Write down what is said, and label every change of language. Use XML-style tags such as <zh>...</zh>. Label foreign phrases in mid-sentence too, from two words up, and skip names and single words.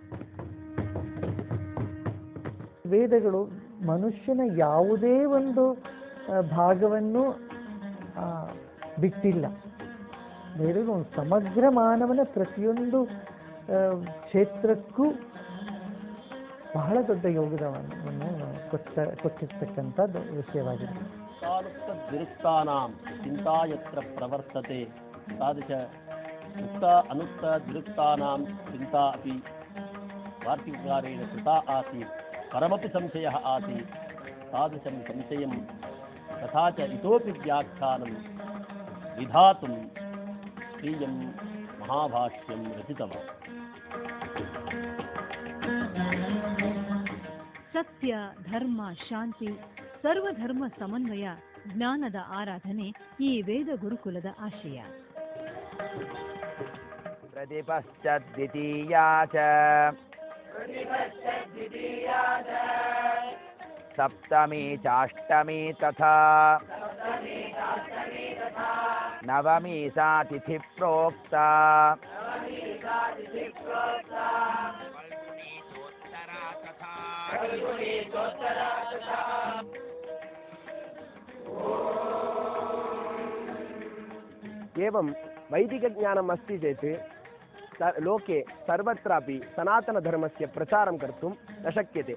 <kn>ವೇದಗಳು ಮನುಷ್ಯನ ಯಾವುದೇ ಒಂದು ಭಾಗವನ್ನು ಬಿಟ್ಟಿಲ್ಲ. ವೇದಗಳು ಸಮಗ್ರ ಮಾನವನ ಪ್ರತಿಯೊಂದು ಕ್ಷೇತ್ರಕ್ಕೂ ಬಹಳ ದೊಡ್ಡ ಯೋಗದಾನವನ್ನು ಕೊಟ್ಟಿರ್ತಕ್ಕಂಥದ್ದು ವಿಷಯವಾಗಿದೆ.</kn> <sa>ದುರುಕ್ತಾನಾಂ ಚಿಂತಾಯತ್ರ ಪ್ರವರ್ತತೆ ತಾದೃಶ ಉಕ್ತ ಅನುಕ್ತ ದುರುಕ್ತಾನಾಂ ಚಿಂತಾ ಅಪಿ ವಾರ್ತಿಕಾರೇಣ ಕೃತಾ ಆಸೀತ್ ಪರಮಪಿ ಸಂಶಯಃ ಆಸೀತ್ ತಾದೃಶಂ ಸಂಶಯಂ ತಥಾ ಚ ಇತೋಪಿ ವ್ಯಾಖ್ಯಾನಂ ವಿಧಾತುಂ ಶ್ರೀಯಂ ಮಹಾಭಾಷ್ಯಂ ರಚಿತವಾನ್.</sa> <kn>ಸತ್ಯ, ಧರ್ಮ, ಶಾಂತಿ, ಸರ್ವಧರ್ಮ ಸಮನ್ವಯ, ಜ್ಞಾನದ ಆರಾಧನೆ ಈ ವೇದ ಗುರುಕುಲದ ಆಶಯ.</kn> <sa>ಪ್ರತಿಪಶ್ಚದ್ವಿತೀಯಾ ಚ ಸಪ್ತಮಿ ಚಾಷ್ಟಮಿ ತಥಾ ನವಮಿ ಸಾ ತಿಥಿ ಪ್ರೋಕ್ತಾ एवं वैदिकज्ञानम् अस्ति चेत् लोके सर्वत्रापि सनातनधर्मस्य प्रचारं कर्तुं न शक्यते.</sa>